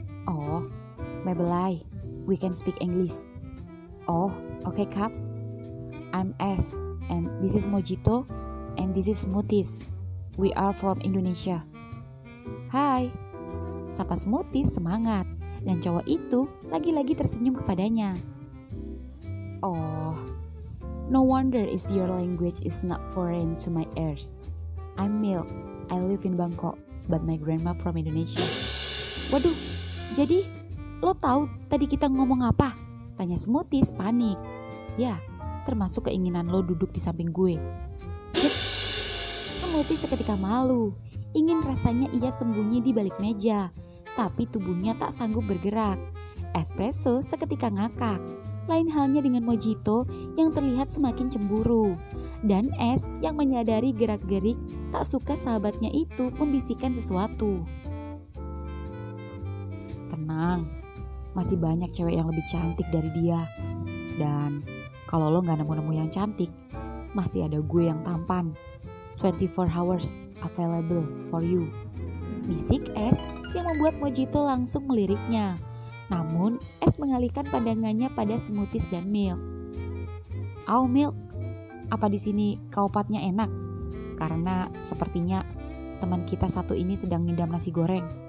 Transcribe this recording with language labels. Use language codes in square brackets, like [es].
[en] Oh, Mebelai. We can speak English. Oh, okay Kap. I'm S. And this is Mojito. And this is Smoothies. We are from Indonesia. Hai. [id] Sapa Smoothies semangat. Dan cowok itu lagi-lagi tersenyum kepadanya. [en] Oh, no wonder is your language is not foreign to my ears. I'm Milk. I live in Bangkok, but my grandma from Indonesia. [id] Waduh, jadi lo tahu tadi kita ngomong apa? Tanya Smoothies panik. Ya, termasuk keinginan lo duduk di samping gue. Smoothies seketika malu. Ingin rasanya ia sembunyi di balik meja, tapi tubuhnya tak sanggup bergerak. Espresso seketika ngakak. Lain halnya dengan Mojito yang terlihat semakin cemburu. Dan Es yang menyadari gerak-gerik tak suka sahabatnya itu membisikkan sesuatu. Tenang, masih banyak cewek yang lebih cantik dari dia. Dan kalau lo gak nemu-nemu yang cantik, masih ada gue yang tampan. [en] 24 hours available for you. [id] Bisik Es yang membuat Mojito langsung meliriknya. Namun, Es mengalihkan pandangannya pada Smoothies dan Milk. Au Milk, apa di sini kaupatnya enak? Karena sepertinya teman kita satu ini sedang ngidam nasi goreng.